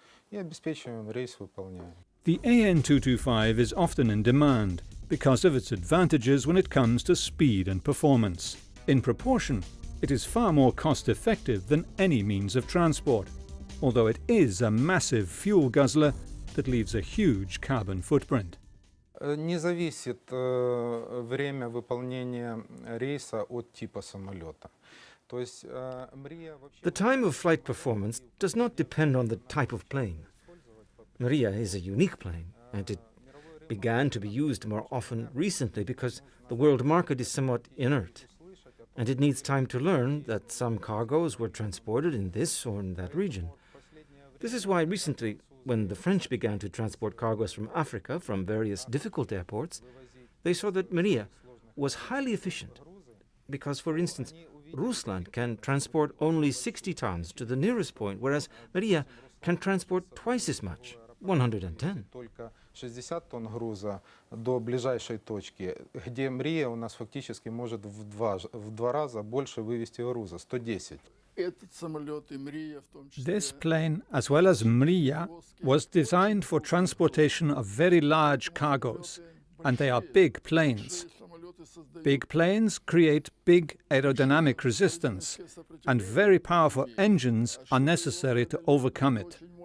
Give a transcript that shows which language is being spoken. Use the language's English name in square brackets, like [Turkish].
[English] The An-225 is often in demand because of its advantages when it comes to speed and performance. In proportion, it is far more cost-effective than any means of transport, although it is a massive fuel guzzler that leaves a huge carbon footprint. [Russian] Не зависит время выполнения рейса от типа самолета. То есть [English] The time of flight performance does not depend on the type of plane. Maria is a unique plane, and it began to be used more often recently because the world market is somewhat inert, and it needs time to learn that some cargoes were transported in this or in that region. This is why recently, when the French began to transport cargoes from Africa from various difficult airports, they saw that Maria was highly efficient, because, for instance, Rusland can transport only 60 tons to the nearest point, whereas Maria can transport twice as much, 110. [Russian] Только 60 тонн груза до ближайшей точки, где Мрия у нас фактически может в два раза больше вывести груза, 110. [English] This plane, as well as Mria, was designed for transportation of very large cargoes, and they are big planes. Big planes create big aerodynamic resistance, and very powerful engines are necessary to overcome it.